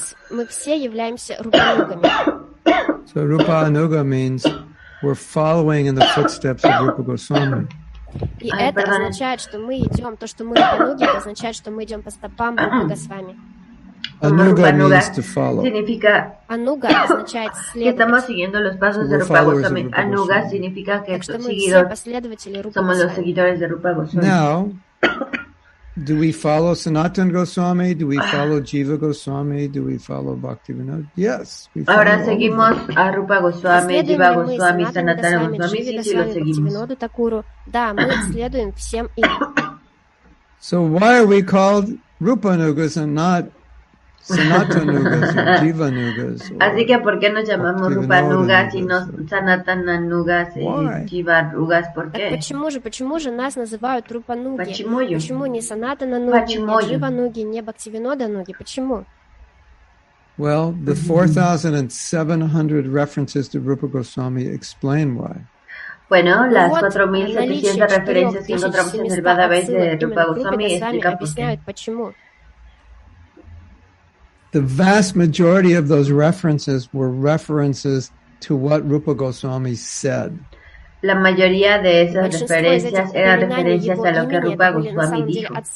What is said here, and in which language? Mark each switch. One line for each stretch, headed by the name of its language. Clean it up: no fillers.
Russian: Мы все являемся рупанугами.
English: So Rupanuga means we're following in the footsteps of Rupa Goswami.
Russian: И это означает, что мы идем, то, что мы рупануги, это означает, что мы идем по стопам Рупы Госвами.
English: Anuga means to follow.
Spanish: Significa
Russian: Anuga означает
Spanish: que estamos siguiendo los pasos de Rupa Goswami. Anuga significa que somos los seguidores de Rupa Goswami.
English: Now, do we follow Sanatana Goswami? Do we follow Jiva Goswami? Do we follow Bhaktivinoda? Yes.
Spanish: Ahora seguimos a Rupa Goswami, Jiva Goswami, Sanatana Goswami. Sí, los seguimos.
Russian: Да, мы следуем всем им.
English: So why are we called Rupanugas and not Sanatanugas or Jivanugas?
Spanish: Así que ¿por qué nos llamamos Rupanugas y no Sanatananugas y Jivanugas? ¿Por qué?
Russian: Почему же нас называют Рупануги? Почему не Санатанануги, не Дживануги, не Бхактивинодануги? Почему?
English: Well, the 4,700 references to Rupa Goswami explain why.
Spanish: Bueno, las 4,700 referencias que encontramos en el Veda Base de Rupa Goswami explican por qué.
English: The vast majority of those references were references to what Rupa Goswami said.
Spanish: La mayoría de esas referencias eran referencias a lo que Rupa Goswami dijo.